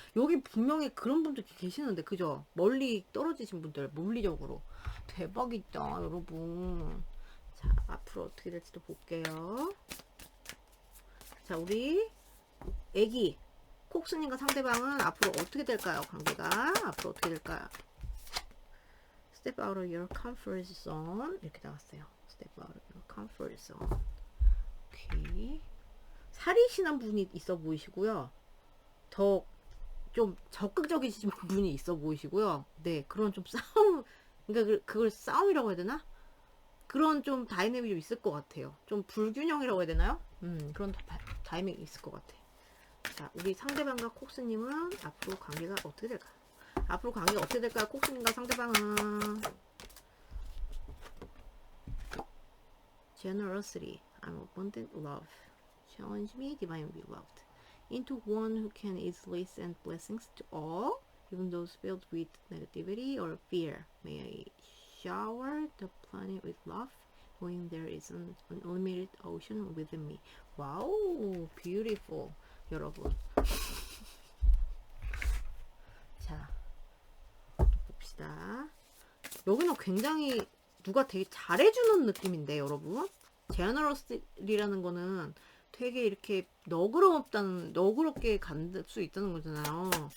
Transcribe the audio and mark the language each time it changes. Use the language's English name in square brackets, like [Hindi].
[Korean] 여기 분명히 그런 분들 계시는데, 그죠? 멀리 떨어지신 분들, 물리적으로. 대박이다, 여러분. 자, 앞으로 어떻게 될지도 볼게요. 자, 우리 애기 콕스님과 상대방은 앞으로 어떻게 될까요? 관계가 앞으로 어떻게 될까요? [English] Step out of your comfort zone. [Korean] 이렇게 나왔어요. [English] Step out of your comfort zone. [Korean] 오케이. 살이시는 분이 있어 보이시고요. 더 좀 적극적이신 분이 있어 보이시고요. 네, 그런 좀 싸움, 그러니까 그걸 싸움이라고 해야 되나? 그런 좀 다이내믹이 좀 있을 것 같아요. 좀 불균형이라고 해야 되나요? 그런 다이내믹이 있을 것 같아. 자, 우리 상대방과 콕스님은 앞으로 관계가 어떻게 될까요? 앞으로 관계가 어떻게 될까요? 콕스님과 상대방은 [English] generosity, I'm abundant love, challenge me, divine beloved, into one who can easily send blessings to all, even those filled with negativity or fear. May I shower the planet with love, knowing there is an unlimited ocean within me. [Korean] 와우, [English] beautiful, [Korean] 여러분. 자, 봅시다. 여기는 굉장히 누가 되게 잘해주는 느낌인데, 여러분. 제너러스리라는 거는 되게 이렇게 너그럽게 갈 수 있다는 거잖아요.